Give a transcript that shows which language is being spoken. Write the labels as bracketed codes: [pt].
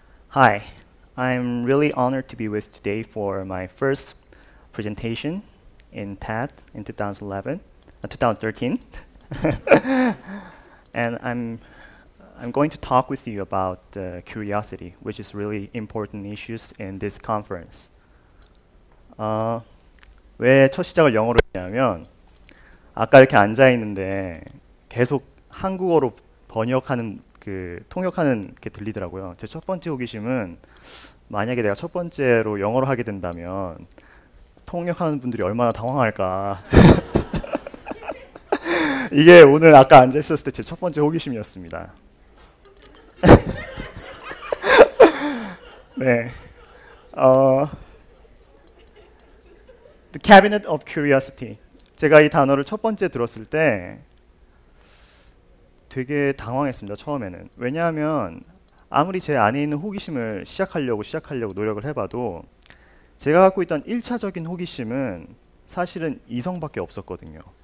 [en] Hi, I'm really honored to be with today for my first presentation in TED in 2013. And I'm going to talk with you about curiosity, which is really important issues in this conference. [ko] 왜 첫 시작을 영어로 했냐면 아까 이렇게 앉아 있는데 계속 한국어로 번역하는 통역하는 게 들리더라고요. 제 첫 번째 호기심은 만약에 내가 첫 번째로 영어로 하게 된다면 통역하는 분들이 얼마나 당황할까. 이게 오늘 아까 앉아 있었을 때 제 첫 번째 호기심이었습니다. 네. [en] The Cabinet of Curiosity. [ko] 제가 이 단어를 첫 번째 들었을 때 되게 당황했습니다. 처음에는. 왜냐하면 아무리 제 안에 있는 호기심을 시작하려고 노력을 해봐도 제가 갖고 있던 1차적인 호기심은 사실은 이성밖에 없었거든요.